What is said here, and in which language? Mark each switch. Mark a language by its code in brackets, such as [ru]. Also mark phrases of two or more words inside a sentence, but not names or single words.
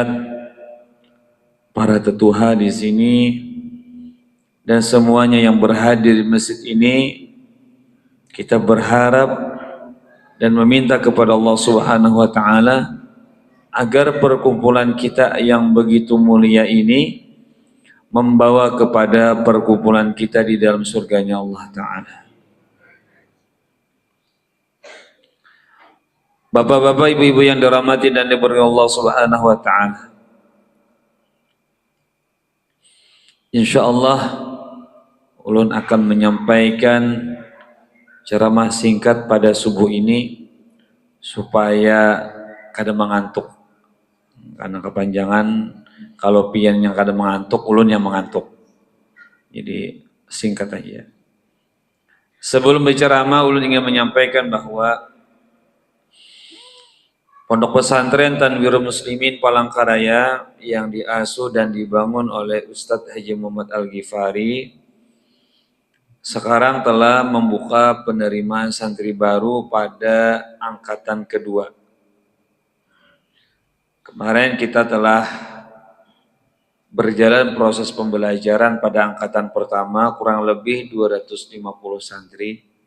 [id] para tetuha di sini, dan semuanya yang berhadir di masjid ini, kita berharap dan meminta kepada Allah [ar] Subhanahu wa Ta'ala [id] agar perkumpulan kita yang begitu mulia ini membawa kepada perkumpulan kita di dalam surganya Allah Ta'ala. Bapak-bapak, ibu-ibu yang dirahmati dan diberkahi Allah [ar] Subhanahu wa Ta'ala, [bjn] insyaallah ulun akan menyampaikan ceramah singkat pada subuh ini supaya kada mengantuk, karena kepanjangan. Kalau pian yang kadang mengantuk, ulun yang mengantuk. Jadi singkat aja. Sebelum berceramah, ulun ingin menyampaikan bahwa Pondok Pesantren Tanwirul Muslimin Palangkaraya yang diasuh dan dibangun oleh Ustadz Haji Muhammad Al-Ghifari sekarang telah membuka penerimaan santri baru pada angkatan kedua. [id] Kemarin kita telah berjalan proses pembelajaran pada angkatan pertama kurang lebih 250 santri.